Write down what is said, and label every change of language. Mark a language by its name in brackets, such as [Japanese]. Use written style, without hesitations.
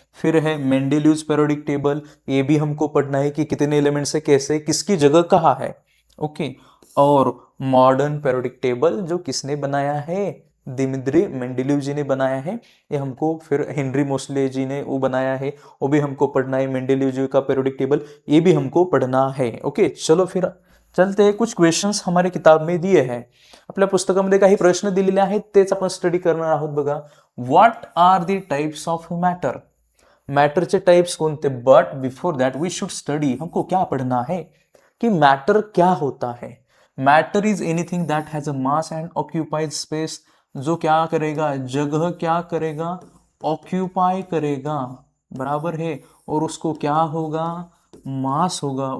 [Hindi] फिर है मेंडेलिव्स periodic table, ये भी हमको पढ़ना है कि कितने एलिमेंट्स है, कैसे, किसकी जगह कहाँ है. ओके, और मॉडर्न पेरियोडिक टेबल जो किसने बनाया है, दिमित्री मेंडेलीव जी ने बनाया है. ये हमको, फिर हेनरी मोसले जी ने वो बनाया है, वो भी हमको पढ़ना है. मेंडेलीव जी का पेरियोडिक टेबल ये भी हमको पढ़ना है. ओके, चलो फिर चलते हैं. कुछ क्वेश्चंस हमारे किताब में दिए हैं, [Marathi] आपल्या पुस्तकामध्ये काही प्रश्न दिलेले आहेत, तेच आपण स्टडी करणार आहोत. [English] बघा, what are the types of matter, [Marathi] मॅटरचे types कोणते. [English] but before that we should study, [Hindi] हमको क्या पढ़ना है कि मैटर क्या होता है. [English] matter is anything that has a mass and occupied space, [Hindi] जो क्या करेगा, जगह क्या करेगा, ऑक्यूपाई करेगा, बराबर है, और उसको क्या होगा, मास होगा.